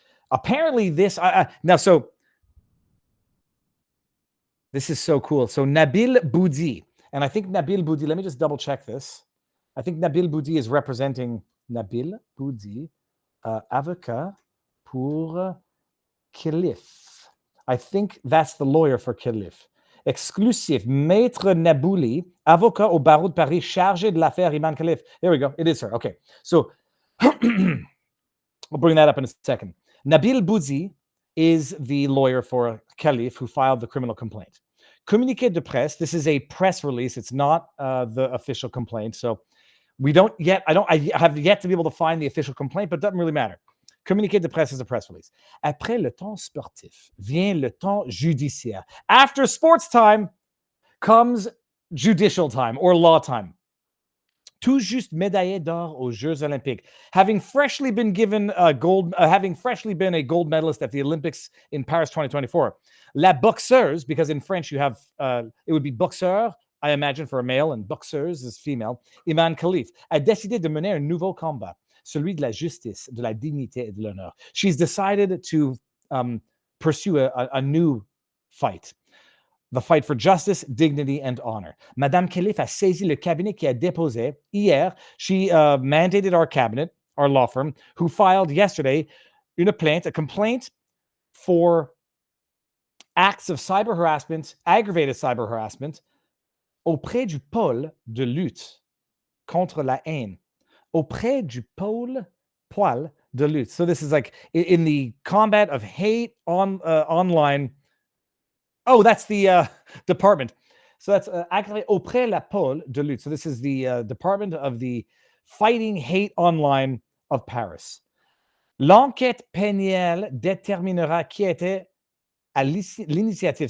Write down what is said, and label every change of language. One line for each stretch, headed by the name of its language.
English: Apparently this, so this is so cool. So Nabil Boudi, and I think Nabil Boudi, let me just double check this. I think Nabil Boudi is representing Nabil Boudi,
French: avocat pour Khalif.
English: I think that's the lawyer for Khalif.
French: Exclusive, Maître Nabouli, avocat au barreau de Paris, chargé de l'affaire Imam Khalif.
English: There we go. It is her. Okay. So I'll bring that up in a second. Nabil Boudi is the lawyer for Khalif who filed the criminal complaint.
French: Communiqué de presse,
English: this is a press release. It's not the official complaint. So we don't yet, I have yet to be able to find the official complaint, but it doesn't really matter.
French: Communiqué de presse
English: is a press release.
French: Après le temps sportif vient le temps judiciaire.
English: After sports time comes judicial time or law time.
French: Tout juste médaillé d'or aux Jeux Olympiques,
English: having freshly been given a gold medalist at the Olympics in Paris 2024.
French: La boxeuse,
English: because in French you have it would be boxeur, I imagine, for a male, and boxeuse is female.
French: Iman Khalif a décidé de mener un nouveau combat, celui de la justice, de la dignité et de l'honneur.
English: She's decided to pursue a new fight. The fight for justice, dignity, and honor.
French: Madame Khalif a saisi le cabinet qui a déposé hier.
English: She mandated our cabinet, our law firm, who filed yesterday a complaint for acts of cyber harassment, aggravated cyber harassment,
French: auprès du pôle de lutte contre la haine. Auprès du poil de lutte.
English: So this is like in the combat of hate online. Oh, that's the department. So that's actually
French: auprès la pôle de lutte.
English: So this is the department of the fighting hate online of Paris.
French: L'enquête pénale déterminera qui était à l'initiative.